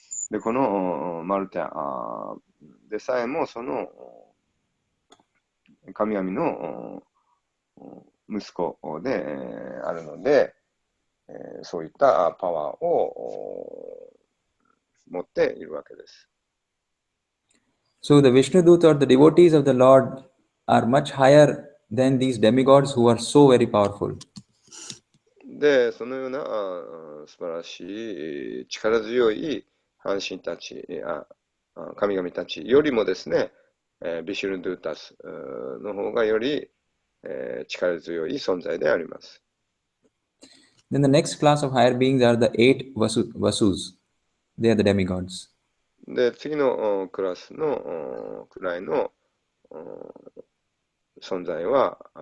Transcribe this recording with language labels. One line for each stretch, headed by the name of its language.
Japanese: で、このマルタでさえもその神々の息子であるので、そういったパワーを持っているわけです。
English: So the Vishnu Dut or the devotees of the Lord are much higher than these demigods who are so very powerful.
Japanese: で、そのような素晴らしい力強い半神たち、神々たちよりもですね、ビシュヌドゥータスの方がより力強い存在であります。
English: Then the next class of higher beings are the 8 Vasus. They are the demigods.
Japanese: で、次のクラスの位の存在は、